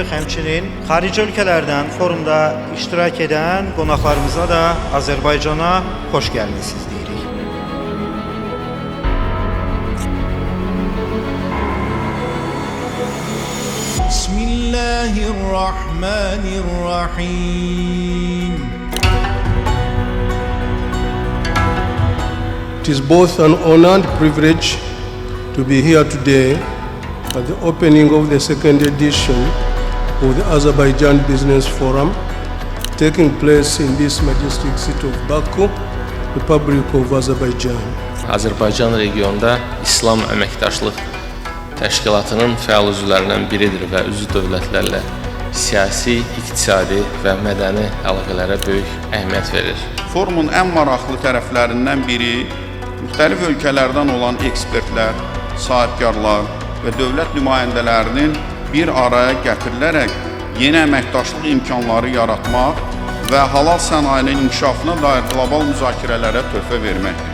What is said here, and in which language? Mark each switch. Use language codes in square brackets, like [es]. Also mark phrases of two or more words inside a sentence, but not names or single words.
[az] Həmçinin xarici ölkələrdən forumda iştirak edən qonaqlarımıza da Azərbaycana xoş gəlmisiniz deyirik. [ar] بسم الله الرحمن الرحيم. [en] It is both an honor and privilege to be here today at the opening of the second edition of the Azerbaijan Business Forum, taking place in this majestic city of Baku, Republic of Azerbaijan. [az] Azərbaycan regionda İslam Əməkdaşlıq Təşkilatının fəal üzvlərindən biridir və üzv dövlətlərlə siyasi, iqtisadi və mədəni əlaqələrə böyük əhəmiyyət verir. Forumun ən maraqlı tərəflərindən biri müxtəlif ölkələrdən olan ekspertlər, sahibkarlar və dövlət nümayəndələrinin bir araya gətirilərək yeni əməkdaşlıq imkanları yaratmaq və halal sənayenin inkişafına dair qlobal müzakirələrə töhfə verməkdir.